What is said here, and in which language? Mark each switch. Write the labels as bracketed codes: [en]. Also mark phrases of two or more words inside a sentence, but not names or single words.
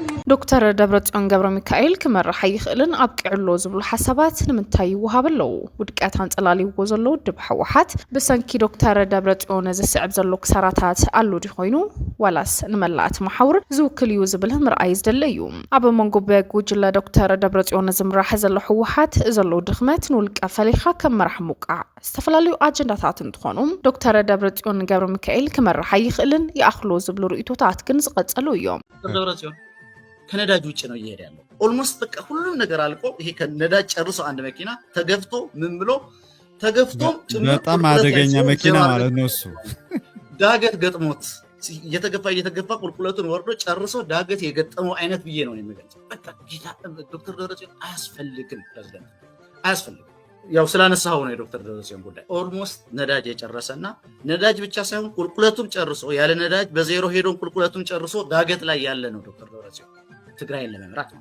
[ti] ዶክተር ደብረጽዮን ገብረ ሚካኤል ክመርሕ ይኽእልን አብቂዕሎ ዝብሉ ሓሳባት ንምንታይ ይወሃበለው ውድቀት አንጸላሊዎ ዘሎ ድብ ሕወሓት ብሰንኪ ዶክተር ደብረጽዮን ዝስዕብ ዘሎ ክሳራታት አሉ ዲኾይኑ ዋላስ ንመላእት ማሕውር ዝውክል እዩ ዝብል ምርኣይ ዝደለ እዩ ኣብ መንጎ በጉጅለ ዶክተር ደብረጽዮን ዝምራሕ ዘሎ ሕወሓት ዘሎ ድኽመት ንውልቀ ፈሊኻ ከመራሕ ሙቃዕ ዝተፈላለዩ አጀንዳታት እንትኾኑ ዶክተር ደብረጽዮን ገብረ ሚካኤል ክመርሕ ይኽእልን ይኣኽሎ ዝብሉ ርእቶታት ግን ዝቀጸሉ እዮም [am] ከነዳጅ ውጭ ነው እየሄደ ያለው ኦልሞስት በቃ ሁሉም ነገር አልቆ ይሄ ከነዳጅ ጨርሶ አንድ መኪና ተገፍቶ ምን ብሎ ተገፍቶ በጣም አደገኛ መኪና ማለት ነው እሱ ዳገት ገጥሞት እየተገፋ ቁልቁለቱን ወርዶ ጨርሶ ዳገት የገጠመው አይነት ብዬ ነው የሚገልጸው በቃ ጌታ ዶክተር ደብረጽዮን አያስፈልግም ፕሬዝዳንት አያስፈልግም ያው ስላነሳው ነው የዶክተር ደብረጽዮን ጉዳይ ኦልሞስት ነዳጅ የጨረሰና ነዳጅ ብቻ ሳይሆን ቁልቁለቱን ጨርሶ ያለ ነዳጅ በዜሮ ሄዶን ቁልቁለቱን ጨርሶ ዳገት ላይ ያለ ነው ዶክተር ደብረጽዮን ትግራይን ለመምራት ነው